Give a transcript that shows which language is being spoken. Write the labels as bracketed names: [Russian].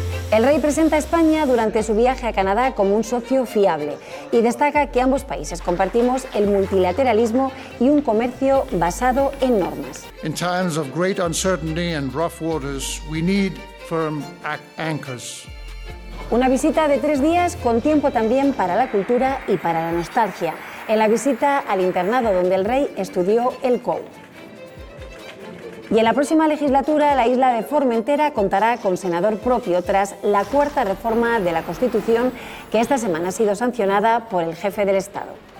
[Spanish] El rey presenta a España durante su viaje a Canadá como un socio fiable y destaca que ambos países compartimos el multilateralismo y un comercio basado en normas. [English] In times of great uncertainty and rough waters, we need firm anchors. [Spanish] Una visita de 3 días con tiempo también para la cultura y para la nostalgia. En la visita al internado donde el rey estudió el COU. Y en la próxima legislatura, la isla de Formentera contará con senador propio tras la cuarta reforma de la Constitución que esta semana ha sido sancionada por el jefe del Estado.